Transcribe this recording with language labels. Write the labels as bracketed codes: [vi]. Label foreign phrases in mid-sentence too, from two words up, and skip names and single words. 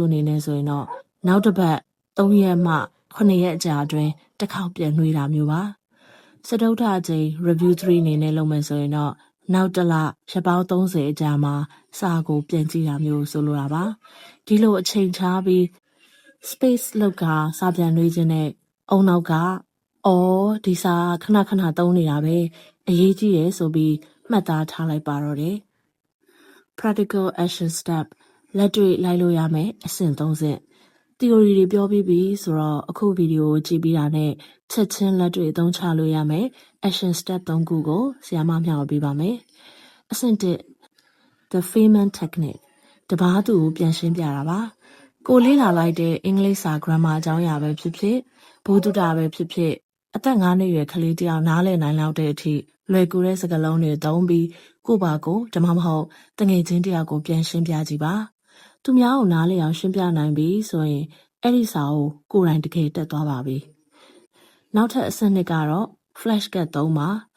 [my] အနေနဲ့ဆိုရင်တော့နောက်တစ်ပတ်3ရက်မှ9ရက်အကြာအတွင်းတစ်ခေါက်ပြန်နှွေးတာမျိုးပါစတုတ္ထအကြိမ် review 3အနေနဲ့လုပ်မယ်ဆိုရင်တော့နောက်တစ်လရက်ပေါင်း30အကြာမှာစာကိုပြန်ကြည့်တာမျိုးဆိုလိုတာပါဒီလိုအချိန်ခြားပြီး space လောက်ကစာပြန်နှွေးခြင်းနဲ့အုံနောက်ကဒီစာခဏခဏသုံးနေတာပဲအရေးကြီးတယ်ဆိုပြီးမှတ်သားထားလိုက်ပါတော့တယ် [en] practical action step [my] လက်တွေ့လိုက်လို့ရမယ်အဆင့်3ဆင့် theory တွေပြောပြီးပြီဆိုတော့အခုဗီဒီယိုကိုကြည့်ပြီးတာနဲ့ချက်ချင်းလက်တွေ့အသုံးချလို့ရမယ် [en] action step [my] 3ခုကိုဆရာမမျှဝေပေးပါမယ်အဆင့်1 [en] the Feynman technique [my] တပားသူကိုပြန်ရှင်းပြတာပါကိုလေးလာလိုက်တဲ့အင်္ဂလိပ်စာ grammar အကြောင်းအရာပဲဖြစ်ဖြစ်ဘုဒ္ဓတာပဲဖြစ်ဖြစ်အသက်9နှစ်ရွယ်ကလေးတယောက်နားလည်နိုင်လောက်တဲ့အထိလွယ်ကူတဲ့စကားလုံးတွေသုံးပြီးကိုပါကိုဒါမှမဟုတ်တငယ်ချင်းတယောက်ကိုပြန်ရှင်းပြကြည့်ပါသူများကိုနားလည်အောင်ရှင်းပြနိုင်ပြီဆိုရင်အဲ့ဒီစာကိုယ်တိုင်တကယ်တက်သွားပါပြီနောက်ထပ်အဆင့်2ကတော့ flashcard 3ပါ